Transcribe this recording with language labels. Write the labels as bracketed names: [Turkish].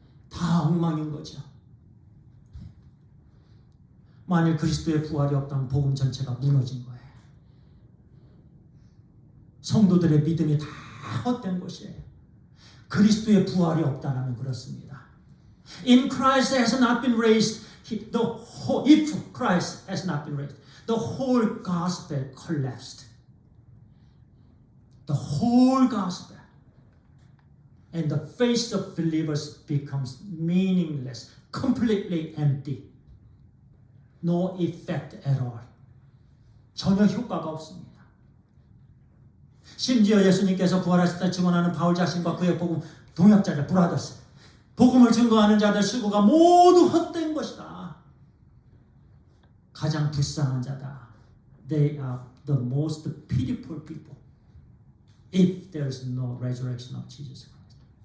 [Korean] 다 엉망인 거죠. 만일 그리스도의 부활이 없다면 복음 전체가 무너진 거예요. 성도들의 믿음이 다 헛된 것이에요. 그리스도의 부활이 없다면 그렇습니다. [English] In Christ has not been raised, if Christ has not been raised, the whole gospel collapsed. The whole gospel. And the faith of believers becomes meaningless, completely empty. No effect at all. [Korean] 전혀 효과가 없습니다. 심지어 예수님께서 부활하실 때 증언하는 바울 자신과 그의 복음 동역자들 브라더스, 복음을 증거하는 자들 수고가 모두 헛된 것이다. 가장 불쌍한 자다. [English] They are the most pitiful people if there is no resurrection of Jesus Christ.